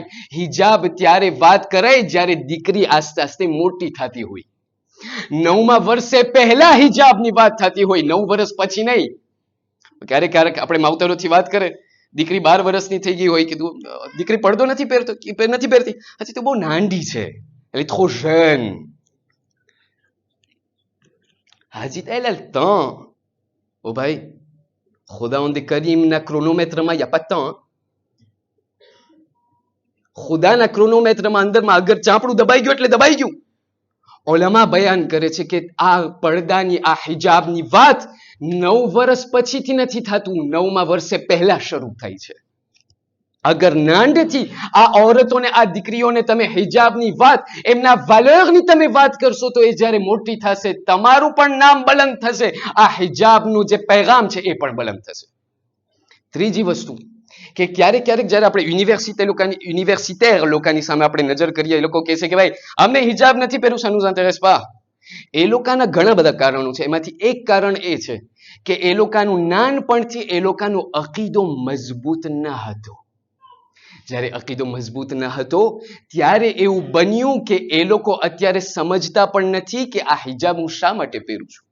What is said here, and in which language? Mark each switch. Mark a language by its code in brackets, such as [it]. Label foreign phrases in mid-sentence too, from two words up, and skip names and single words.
[gu] હિજાબ ત્યારે વાત કરાય જ્યારે દીકરી આસ્તે આસ્તે મોટી થતી હોય. 9મા વર્ષે પહેલા હિજાબની વાત થતી હોય, 9 વર્ષ પછી નહીં. ક્યારેક આપણે માવતરોથી વાત કરે, દીકરી 12 વર્ષની થઈ ગઈ હોય, કીધું દીકરી પડદો નથી પહેરતી, હજી તો બહુ નાંડી છે, એટલે [fr] trop jeune. [gu] હાજી તૈયાર ઓ ભાઈ ખુદાવંદ કરીમના ક્રોનોમેટ્રમાં યા [fr] pas de temps. [gu] ખુદાના ક્રોનોમેટ્રમાં અંદરમાં અગર ચાપડું દબાઈ ગયું એટલે દબાઈ ગયું. ઉલમા બયાન કરે છે કે આ પડદાની આ હિજાબની વાત 9 વર્ષ પછીથી નથી થતું, 9મા વર્ષે પહેલા શરૂ થાય છે. અગર નાંડથી આ औरतोને આ દીકરીઓને તમે હિજાબની વાત, એમના વાલરની તમે વાત કરશો તો એ જ્યારે મોટી થશે તમારું પણ નામ બલંદ થશે, આ હિજાબનું જે પૈગામ છે એ પણ બલંદ થશે. ત્રીજી વસ્તુ કે ક્યારેક જ્યારે આપણે યુનિવર્સિટેર લોકોની સામે આપણે નજર કરીએ, એ લોકો કહે છે કે ભાઈ અમને હિજાબ નથી પહેરવું, [fr] ça nous intéresse pas. [gu] એ લોકોના ઘણા બધા કારણો છે. એમાંથી એક કારણ એ છે કે એ લોકોનું નાનપણથી એ લોકોનો અકીદો મજબૂત ન હતો. જ્યારે અકીદો મજબૂત ન હતો ત્યારે એવું બન્યું કે એ લોકો અત્યારે સમજતા પણ નથી કે આ હિજાબ હું શા માટે પહેરું છું.